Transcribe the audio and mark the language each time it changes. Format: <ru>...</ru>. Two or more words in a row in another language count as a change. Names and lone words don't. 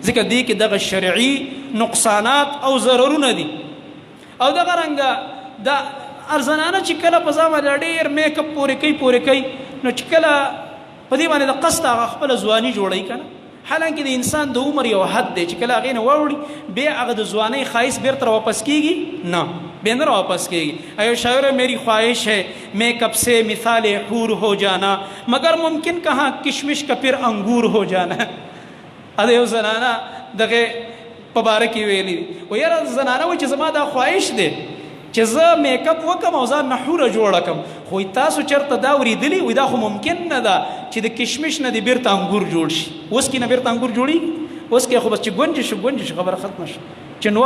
<ps>ځکه دې کې دغه شرعي نقصانات او ضررونه دي او دغه رنګه دا هر زنانه چې کله په ځان باندې ډېر میک اپ پورې کوي نو چې کله په دې باندې د قصد هغه خپله ځواني جوړوي که نه حالانکه د انسان د عمر یو حد دی چې کله هغې نه واوړي بیا هغه د ځوانۍ ښایست بیرته راواپس کېږي نه بیا نه راواپس کېږي ایو شاعر</ps> <ur>میری خواہش ہے میک اپ سے مثال حور ہو جانا مگر ممکن کہاں کشمش کا پھر انگور ہو جانا</ur> <ps>دا یو زنانه دغه په باره کې ویلي و یاره زنانه وایي چې زما دا خواهش دی چې زه میک اپ وکم او ځان نحوره جوړه کړم خو تاسو چېرته دا اورېدلي وایي دا خو ممکن نه ده چې د کشمش نه دې بیرته انګور جوړ شي اوس کې نه بیرته انګور جوړېږي اوس کې خو بس چې ګونجې شو خبره ختمه شوه چې نور</ps>